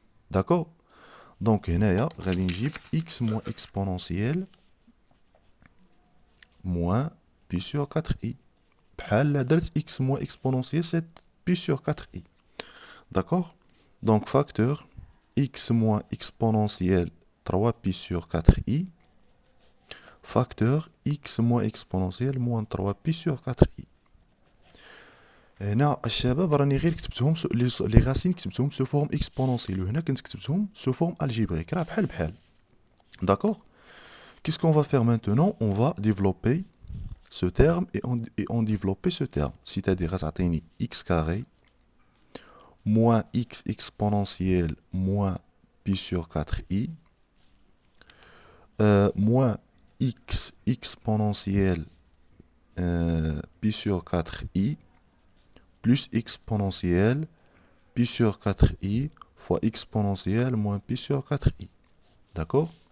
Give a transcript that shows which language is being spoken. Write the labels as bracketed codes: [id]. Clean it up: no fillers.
[ar] داكوغ؟ دونك هنايا غادي نجيب [fr] x moins exponentielle moins pi sur 4i [ar] بحال درت [fr] x moins exponentielle 7 pi sur 4i. D'accord? Donc facteur x moins exponentielle 3 pi sur 4i facteur x moins exponentielle moins 3 pi sur 4i. [ar] هنا الشباب راني غير كتبتهم لي غاسين كتبتهم [fr] سو فورم اكسبونونسيال [ar] وهنا كنت كتبتهم [fr] سو فورم الجبريك، [ar] راه بحال بحال. [fr] D'accord? Qu'est-ce qu'on va faire maintenant? On va développer ce terme et on développer ce terme. C'est-à-dire [ar] غتعطيني [fr] x carré moins x exponentielle moins pi sur 4i moins x exponentielle pi sur 4i plus exponentielle pi sur 4i fois exponentielle moins pi sur 4i. D'accord?